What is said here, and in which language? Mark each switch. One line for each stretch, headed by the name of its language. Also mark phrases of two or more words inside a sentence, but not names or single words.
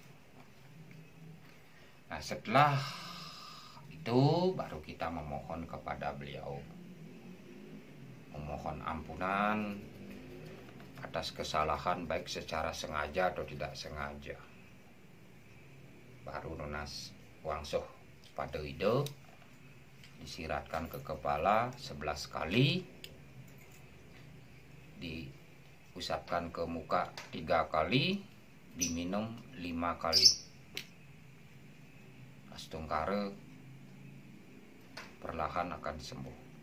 Indonesian: Nah, setelah itu baru kita memohon kepada beliau, memohon ampunan atas kesalahan baik secara sengaja atau tidak sengaja. Baru
Balinese: nunas wangsuh pada ide,
Indonesian: disiratkan ke kepala 11 kali, diusapkan ke muka 3 kali, diminum 5 kali. Astungkare perlahan akan sembuh.